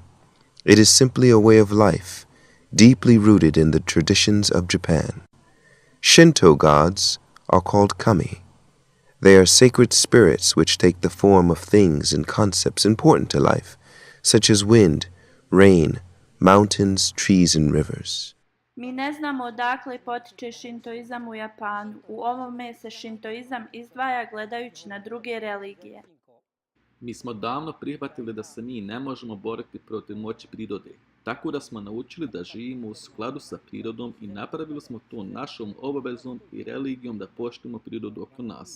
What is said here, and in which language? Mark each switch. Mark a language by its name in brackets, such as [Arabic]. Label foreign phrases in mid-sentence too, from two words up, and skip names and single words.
[English] It is simply a way of life, deeply rooted in the traditions of Japan. Shinto gods are called kami. They are sacred spirits which take the form of things and concepts important to life, such as wind, rain, mountains, trees, and rivers. [Serbian] Mi ne znamo odakle potiče šintoizam u Japanu. U ovome se šintoizam izdvaja gledajući na druge religije. Mi smo davno prihvatili da se mi ne možemo boriti protiv moći prirode, tako da smo naučili da živimo u skladu sa prirodom i napravili smo to našom obavezom i religijom da poštujemo prirodu oko nas.